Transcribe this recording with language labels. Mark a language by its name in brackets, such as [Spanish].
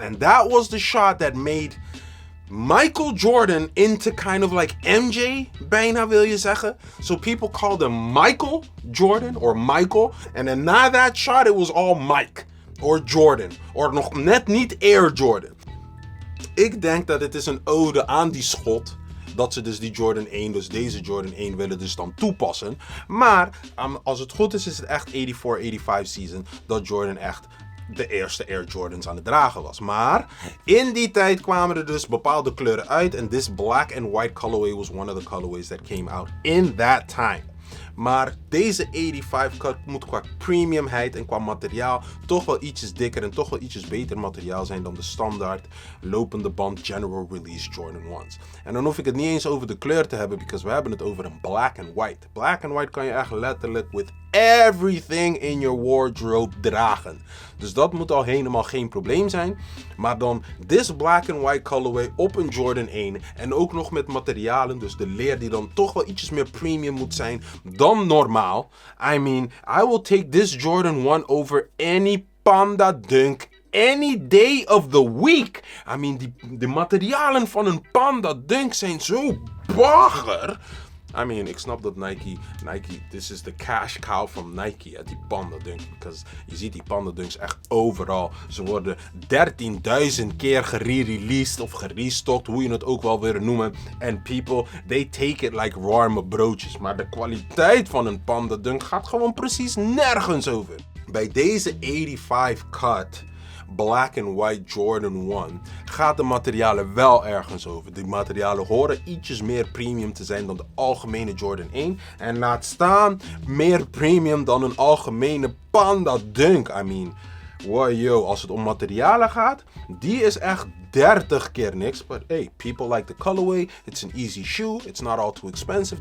[English] And that was the shot that made Michael Jordan into kind of like MJ, [Dutch] bijna wil je zeggen. [English] So people called him Michael Jordan or Michael. And then na that shot it was all Mike or Jordan. [Dutch] Or nog net niet Air Jordan. Ik denk dat het is een ode aan die schot. Dat ze dus die Jordan 1, dus deze Jordan 1 willen dus dan toepassen. Maar als het goed is, is het echt 84-85 season dat Jordan echt de eerste Air Jordans aan het dragen was. Maar in die tijd kwamen er dus bepaalde kleuren uit. [English] En this black and white colorway was one of the colorways that came out in that time. [Dutch] Maar deze 85 cut moet qua premiumheid en qua materiaal toch wel ietsjes dikker en toch wel ietsjes beter materiaal zijn dan de standaard lopende band general release Jordan 1's. En dan hoef ik het niet eens over de kleur te hebben, because we hebben het over een black and white. [English] Black and white [Dutch] kan je echt letterlijk [English] with everything in your wardrobe [Dutch] dragen. Dus dat moet al helemaal geen probleem zijn. Maar dan [English] this black and white colorway [Dutch] op een Jordan 1 en ook nog met materialen, dus de leer die dan toch wel ietsjes meer premium moet zijn dan normaal. [English] I mean, I will take this Jordan 1 over any Panda Dunk any day of the week. I mean, [Dutch] de materialen van een Panda Dunk zijn zo bagger. [English] I mean, [Dutch] ik snap dat [English] Nike, this is the cash cow [Dutch] van Nike, die Panda Dunk. Because je ziet die Panda Dunks echt overal. Ze worden 13.000 keer gereleased of gerestockt, hoe je het ook wel wil noemen. [English] And people, they take it like [Dutch] warme broodjes. Maar de kwaliteit van een Panda Dunk gaat gewoon precies nergens over. Bij deze 85 cut black and white Jordan 1 gaat de materialen wel ergens over. Die materialen horen ietsjes meer premium te zijn dan de algemene Jordan 1. En laat staan meer premium dan een algemene Panda Dunk. [English] I mean, wow, yo, [Dutch] als het om materialen gaat, die is echt 30 keer niks. [English] But hey, people like the colorway. It's an easy shoe. It's not all too expensive.